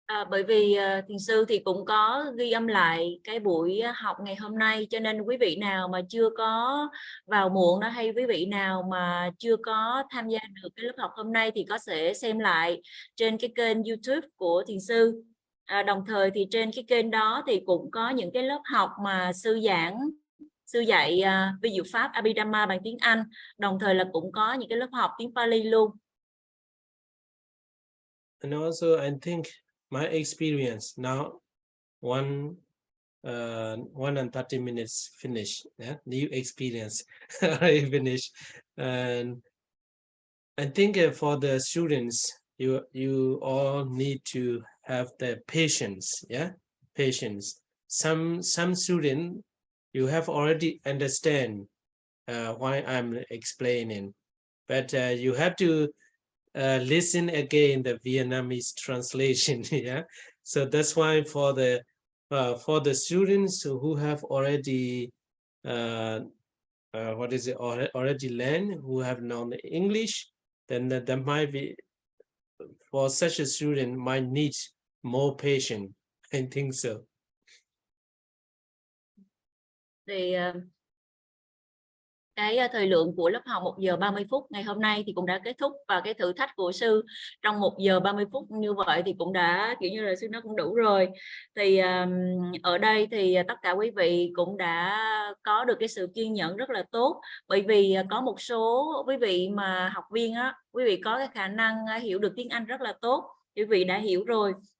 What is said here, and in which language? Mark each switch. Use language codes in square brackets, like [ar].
[vi] Bởi vì thiền sư thì cũng có ghi âm lại cái buổi học ngày hôm nay, cho nên quý vị nào mà chưa có vào muộn đó, hay quý vị nào mà chưa có tham gia được cái lớp học hôm nay thì có thể xem lại trên cái kênh YouTube của thiền sư. Đồng thời thì trên cái kênh đó thì cũng có những cái lớp học mà sư dạy vi diệu pháp Abhidhamma bằng tiếng Anh, đồng thời là cũng có những cái lớp học tiếng Pali luôn. [en] And also I think my experience now, 130 minutes finish. New experience I finished, and I think for the students, you all need to have the patience. Patience. Some student, you have already understand why I'm explaining, but you have to listen again the Vietnamese translation. So that's why for the students who have already what is it, already learned, who have known English, then that might be, for such a student, might need more patience. I think so. [vi] Thì cái thời lượng của lớp học 1 giờ 30 phút ngày hôm nay thì cũng đã kết thúc, và cái thử thách của sư trong 1 giờ 30 phút như vậy thì cũng đã kiểu như là sư nó cũng đủ rồi. Thì ở đây thì tất cả quý vị cũng đã có được cái sự kiên nhẫn rất là tốt, bởi vì có một số quý vị mà học viên á, quý vị có cái khả năng hiểu được tiếng Anh rất là tốt, quý vị đã hiểu rồi.